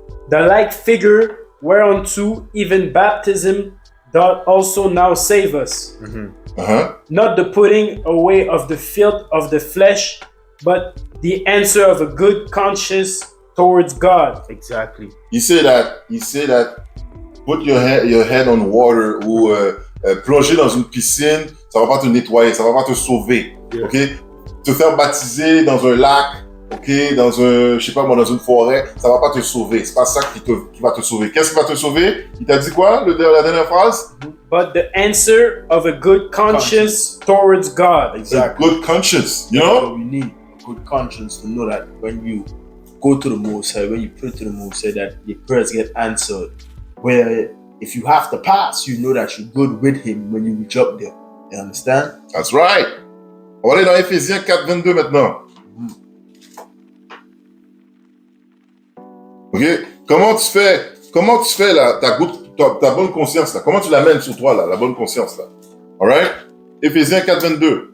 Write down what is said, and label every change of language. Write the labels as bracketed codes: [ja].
[en] The like figure whereunto even baptism doth also now save us. Not the putting away of the filth of the flesh, but the answer of a good conscience towards God. Exactly. He said that put your head on water [fr] ou plonger dans une piscine, ça va pas te nettoyer, ça va pas te sauver. [en] Yeah. Ok? [fr] Te faire baptiser dans un lac, ok, dans un, je sais pas moi, dans une forêt, ça va pas te sauver. C'est pas ça qui va te sauver. Qu'est-ce qui va te sauver? Il t'a dit quoi, la dernière phrase? [en] But the answer of a good conscience towards God. Exactly. A good conscience, you That's know? what we need a good conscience to know that when you go to the Most High, when you pray to the Most High, that your prayers get answered. Where if you have to pass, you know that you're good with Him when you reach up there. You understand? That's right. [fr] On va aller dans Éphésiens 4, 22 maintenant. Ok? Comment tu fais là, ta bonne conscience là? Comment tu l'amènes sur toi là, la bonne conscience là? Alright? Éphésiens 4, 22.